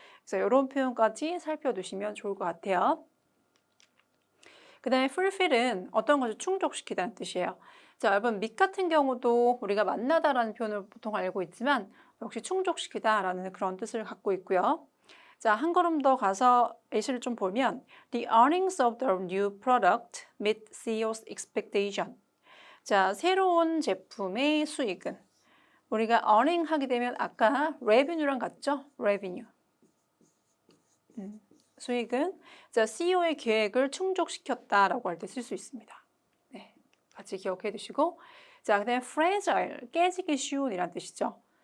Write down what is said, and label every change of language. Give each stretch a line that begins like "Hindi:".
Korean: 그래서 이런 표현까지 살펴두시면 좋을 것 같아요. 그 다음에 fulfill은 어떤 것을 충족시키다는 뜻이에요. 자, 여러분 meet 같은 경우도 우리가 만나다라는 표현을 보통 알고 있지만 역시 충족시키다라는 그런 뜻을 갖고 있고요. 자, 한 걸음 더 가서 예시를 좀 보면
English: The earnings of the new product meet CEO's expectation.
Korean: 자, 새로운 제품의 수익은 우리가 earning 하게 되면 아까 revenue랑 같죠?
English: revenue.
Korean: 수익은 자, CEO의 계획을 충족시켰다라고 할 때 쓸 수 있습니다. 네, 같이 기억해 두시고 자, 그다음에 fragile, 깨지기 쉬운 이란 뜻이죠.